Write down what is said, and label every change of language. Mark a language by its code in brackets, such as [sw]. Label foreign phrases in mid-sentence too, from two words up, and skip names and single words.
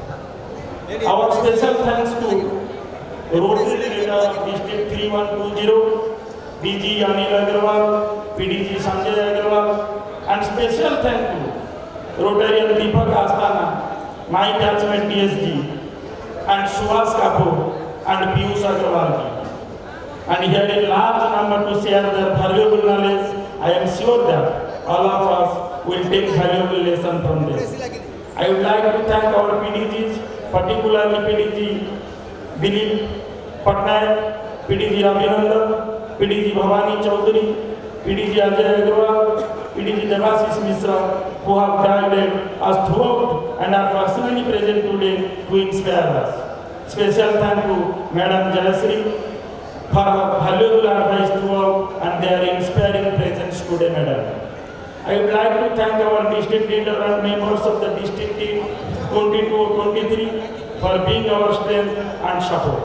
[en] Our special thanks to Rotary Leader of District 3120, DG Anil Agarwal, PDG Sanjay Agarwal, and special thank to Rotarian Deepak Astana, my batchmate DSG, and Suhas Kapoor and Piyush Agarwal ji. And here in large number to share their valuable knowledge, I am sure that all of us will take valuable lesson from this. I would like to thank our PDGs, particularly PDG Dilip Patnaik, PDG Ravinandan, PDG Bhavani Chaudhary, PDG Ajay Agarwal, PDG Devashish Mishra, who have guided us throughout and are personally present today to inspire us. Special thank to Madam Jayasri for her valuable advice throughout and their inspiring presence today, Madam. I would like to thank our district leader and members of the district team 22-23 for being our strength and support.